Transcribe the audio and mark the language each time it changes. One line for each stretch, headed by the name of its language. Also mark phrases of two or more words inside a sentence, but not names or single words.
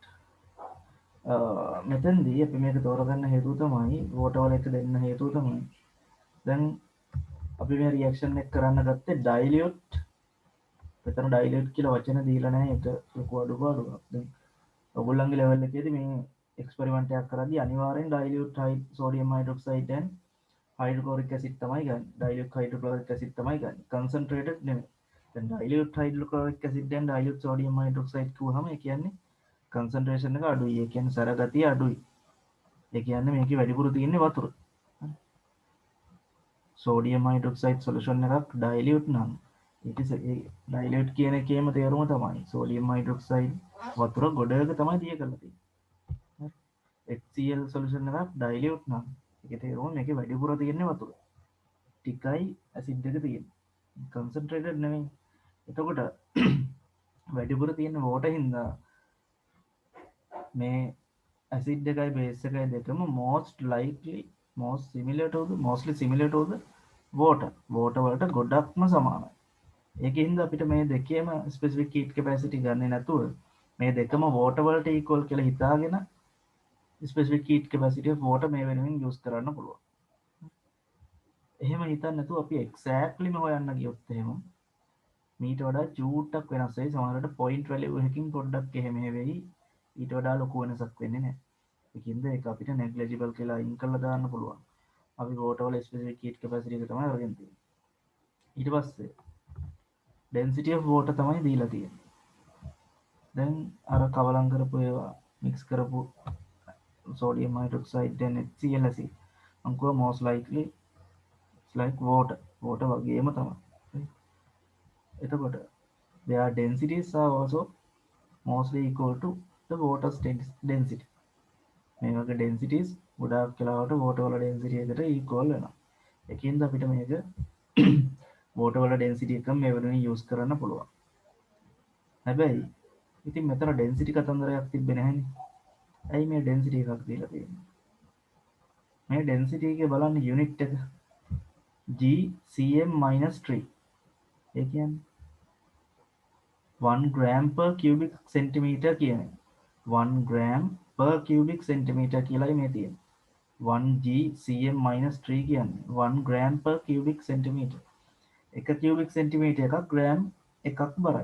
Sinhala: මෙතෙන්දී අපි මේක තෝරගන්න හේතුව තමයි water වල එක දෙන්න හේතුව තමයි. දැන් අපි මේ රියැක්ෂන් එක කරන්න ගත්තේ dilute. මෙතන dilute කියලා වචන දීලා නැහැ. ඒක ලොකු අඩුපාඩුවක්. දැන් ඔයගොල්ලන්ගේ ලෙවල් එකේදී මේ එක්ස්පෙරිමන්ට් එකක් කරද්දී අනිවාර්යෙන්
English: dilute sodium hydroxide and hydrochloric acid
Sinhala: තමයි ගන්න.
English: dilute hydrochloric acid
Sinhala: තමයි ගන්න. concentrated නෙමෙයි. දැන්
English: dilute hydrochloric acid and dilute sodium hydroxide
Sinhala: කියුවහම ඒ කියන්නේ concentration එක අඩුයි. ඒ කියන්නේ සර ගතිය අඩුයි. ඒ කියන්නේ මේකේ වැඩිපුර තියෙන්නේ වතුර.
English: sodium hydroxide solution
Sinhala: එකක් dilute නම්
English: it is dilute
Sinhala: කියන එකේම තේරුම තමයි
English: sodium hydroxide
Sinhala: වතුර ගොඩක තමයි දිය කරලා තියෙන්නේ.
English: HCl solution
Sinhala: එකක් dilute නම් ඒකේ තේරුම මේකේ වැඩිපුර තියෙන්නේ වතුර. ටිකයි ඇසිඩ් එක තියෙන්නේ. concentrated නෙමෙයි. එතකොට වැඩිපුර තියෙන water හින්දා මේ acid එකයි base එකයි දෙකම
English: mostly similar to the water
Sinhala: වලට ගොඩක්ම සමානයි. ඒකින්ද අපිට මේ දෙකේම
English: specific heat capacity
Sinhala: ගන්නේ නැතුව මේ දෙකම water වලට equal කියලා හිතාගෙන
English: specific heat capacity of water
Sinhala: මේ වෙනුවෙන් use කරන්න පුළුවන්. එහෙම හිතන්න නැතුව අපි exactly හොයන්න ගියොත් එහෙම මීට වඩා චූට්ටක් වෙනස් වෙයි. සමහරවිට
English: point value
Sinhala: එකකින් පොඩ්ඩක් එහෙම වෙයි. ඊට වඩා ලොකු වෙනසක් වෙන්නේ නැහැ. ඒකින්ද ඒක අපිට negligible කියලා අයින් කරලා දාන්න පුළුවන්. අපි water වල
English: specific heat capacity
Sinhala: එක තමයි අරගෙන තියෙන්නේ. ඊට පස්සේ
English: density of water
Sinhala: තමයි දීලා තියෙන්නේ. දැන් අර කවලම් කරපු ඒවා mix කරපු
English: sodium hydroxide and HCl acid
Sinhala: අංකුව
English: most likely it's like water
Sinhala: වගේම තමයි.
English: එතකොට their densities are also mostly equal to the water's density.
Sinhala: මේ වගේ densities ගොඩාක් වෙලාවට water වල density එකට equal වෙනවා. ඒකින්ද අපිට මේක water වල density එක මේ වෙනුවෙන් use කරන්න පුළුවන්. හැබැයි ඉතින් මෙතන density කතන්දරයක් තිබ්බේ නැහැනේ. ඇයි මේ density එකක් දීලා තියෙන්නේ? මේ density එකේ බලන්න unit එක GCm-3. ඒ කියන්නේ
English: 1 gram per cubic centimeter
Sinhala: කියන්නේ
English: 1 gram per cubic centimeter
Sinhala: කියලායි මේ තියෙන්නේ. 1 GCm-3 කියන්නේ
English: 1 gram per cubic centimeter.
Sinhala: එක
English: cubic centimeter
Sinhala: එකක් gram එකක් බරයි.